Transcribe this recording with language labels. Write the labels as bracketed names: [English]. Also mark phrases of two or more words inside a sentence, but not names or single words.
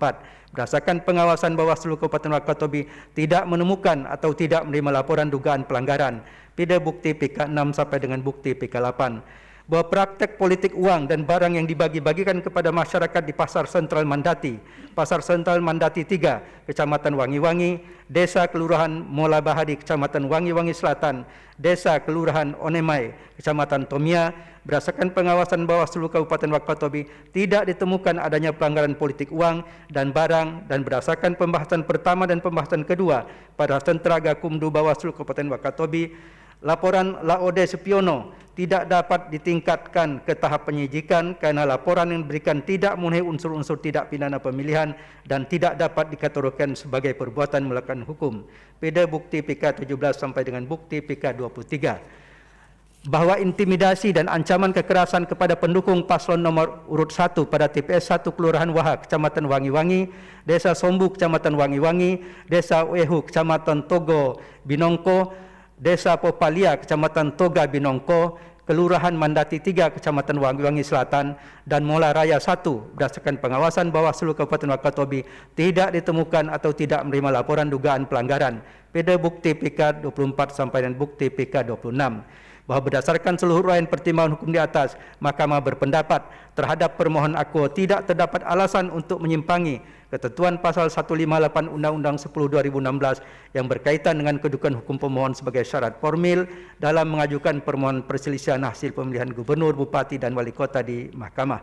[Indonesian] Berdasarkan pengawasan Bawaslu Kabupaten Wakatobi tidak menemukan atau tidak menerima laporan dugaan pelanggaran. Pida bukti PK6 sampai dengan bukti PK8. Bahwa praktek politik uang dan barang yang dibagi-bagikan kepada masyarakat di Pasar Sentral Mandati, Pasar Sentral Mandati 3, Kecamatan Wangi-Wangi, Desa Kelurahan Mola Bahari, Kecamatan Wangi-Wangi Selatan, Desa Kelurahan Onemai, Kecamatan Tomia, berdasarkan pengawasan Bawaslu Kabupaten Wakatobi tidak ditemukan adanya pelanggaran politik uang dan barang, dan berdasarkan pembahasan pertama dan pembahasan kedua pada Sentra Gakumdu Bawaslu Kabupaten Wakatobi, laporan Laode Supiono tidak dapat ditingkatkan ke tahap penyidikan karena laporan yang diberikan tidak memenuhi unsur-unsur tidak pidana pemilihan dan tidak dapat dikategorikan sebagai perbuatan melakukan hukum. Pida bukti PK17 sampai dengan bukti PK23. Bahwa intimidasi dan ancaman kekerasan kepada pendukung paslon nomor urut 1 pada TPS 1 Kelurahan Wahak, Kecamatan Wangi-Wangi, Desa Sombu, Kecamatan Wangi-Wangi, Desa Wehu, Kecamatan Togo Binongko, Desa Popalia, Kecamatan Toga Binongko, Kelurahan Mandati 3, Kecamatan Wangi-Wangi Selatan, dan Mola Raya 1, berdasarkan pengawasan Bawaslu Kabupaten Wakatobi tidak ditemukan atau tidak menerima laporan dugaan pelanggaran. Pida bukti PK24 sampai dengan bukti PK26. Bahwa berdasarkan seluruh uraian pertimbangan hukum di atas, Mahkamah berpendapat terhadap permohonan akuo tidak terdapat alasan untuk menyimpangi ketentuan pasal 158 Undang-Undang 10/2016 yang berkaitan dengan kedudukan hukum pemohon sebagai syarat formil dalam mengajukan permohonan perselisihan hasil pemilihan gubernur, bupati, dan wali kota di Mahkamah.